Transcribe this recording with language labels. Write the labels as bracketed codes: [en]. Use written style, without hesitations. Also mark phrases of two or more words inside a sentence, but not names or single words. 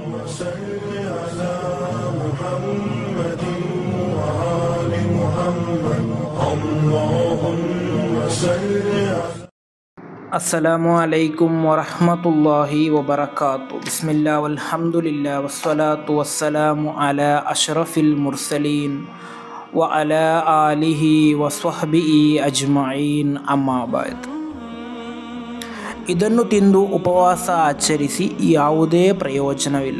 [ar] صل على محمد وآل محمد اللهم صل على السلام عليكم ورحمة الله وبركاته. بسم الله والحمد لله والصلاة والسلام على أشرف المرسلين وعلى آله وصحبه أجمعين. أما بعد. [kn] ಇದನ್ನು ತಿಂದು ಉಪವಾಸ ಆಚರಿಸಿ ಯಾವುದೇ ಪ್ರಯೋಜನವಿಲ್ಲ.